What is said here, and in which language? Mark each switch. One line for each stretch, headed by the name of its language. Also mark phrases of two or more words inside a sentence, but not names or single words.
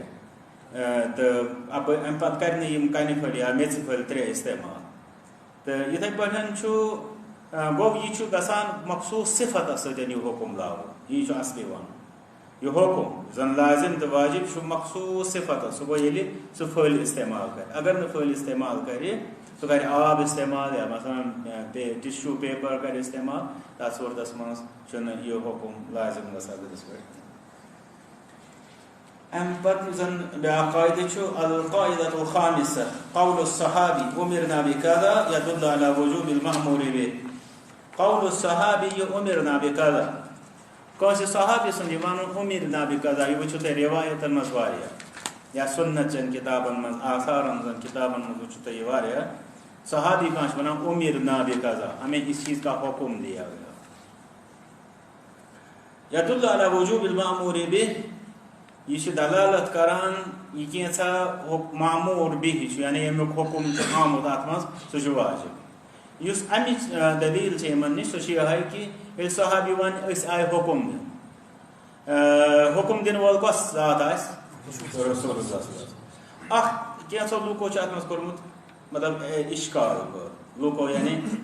Kashmiri: تہٕ امہِ پتہٕ کرِ نہٕ یِم کنہِ پھٔلۍ یا میٚژِ پھٔلۍ 3 استعمال تہٕ یِتھٕے پٲٹھۍ چھُ گوٚو یہِ چھُ گژھان مخصوٗص صفتس سۭتۍ یہِ حُکُم لاگُن یی چھُ اصلی ونُن یہِ حُکُم زن لازم تہٕ واجب چھُ مخصوٗص صفتس سُہ گوٚو ییٚلہِ سُہ پھٔلۍ استعمال کرِ اگر نہٕ پھٔلۍ استعمال کرِ سُہ کرِ آب استعمال یا مثلاً ٹِشوٗ پیپر کرِ استعمال تتھ صوٗرتس منٛز چھُنہٕ یہِ حُکُم لازم گژھان تٔمِس پٮ۪ٹھ امہِ پتہٕ یُس زن بیٛاکھ قاعدٕ چھُ
Arabic: القاعدة الخامسة قول الصحابی أمرنا بكذا يدل على وجوب المأمور به قول الصحابی أمرنا بكذا
Kashmiri: کٲنٛسہِ صحابی سُنٛد یہِ ونُن
Arabic: أمرنا بكذا
Kashmiri: یہِ وٕچھِو تُہۍ رِوایتن منٛز واریاہ یا سُنت چٮ۪ن کِتابن منٛز آثارن زن کِتابن منٛز وٕچھِو تُہۍ یہِ واریاہ صحابی کانٛہہ چھُ ونان
Arabic: أمرنا بكذا
Urdu: ہمیں اس چیز کا حکم دیا گیا
Arabic: يدل على وجوب المأمور به
Kashmiri: یہ چھُ دلالت کران یہِ کینٛژھا معموٗر بِہہِ چھُ یعنی ییٚمیُک حُکُم چھُ آمُت اتھ منٛز سُہ چھُ واجب یُس امِچ دلیٖل چھِ یِمن نِش سۄ چھِ یِہے کہِ ییٚلہِ صحابی ونہِ أسۍ آیہِ حُکُم دِنہٕ حُکُم دِنہٕ وول کۄس ذات آسہِ رسول اللہ اکھ کینٛژھو لوٗکو چھُ اتھ منٛز کوٚرمُت مطلب اِشکال لوٗکو یعنی